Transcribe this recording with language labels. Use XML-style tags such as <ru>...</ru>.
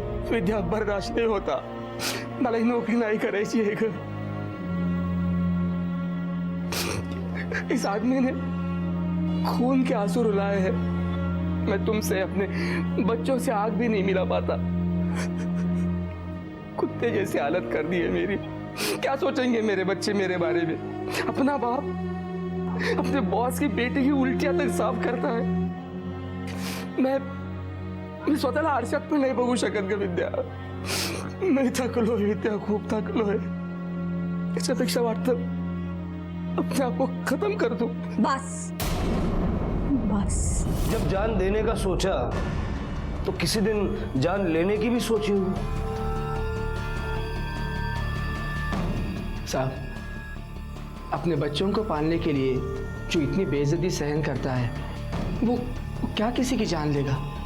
<mr>विद्या बर्दाश्त नाही होता, मला ही नोकरी नाही करायची आहे ग।</mr> <hi>इस आदमी ने खून के आंसू रुलाए हैं। मैं तुमसे अपने बच्चों से आग भी नहीं मिला पाता। कुत्ते जैसी हालत कर दी है मेरी। क्या सोचेंगे मेरे बच्चे मेरे बारे में? अपना बाप अपने बॉस की बेटी की उल्टियां तक साफ करता है.</hi> <mr>मी स्वतःला आरशात पण नाही बघू शकत ग विद्या. मी थकलोय विद्या, खूप थकलोय. याच्यापेक्षा वाटतं</mr> <hi>अपने आप को खत्म कर दूं. बस बस. जब जान देने का सोचा तो किसी दिन जान लेने की भी सोची होगी. साहब, अपने बच्चों को पालने के लिए जो इतनी बेइज्जती सहन करता है वो क्या किसी की जान लेगा?</hi>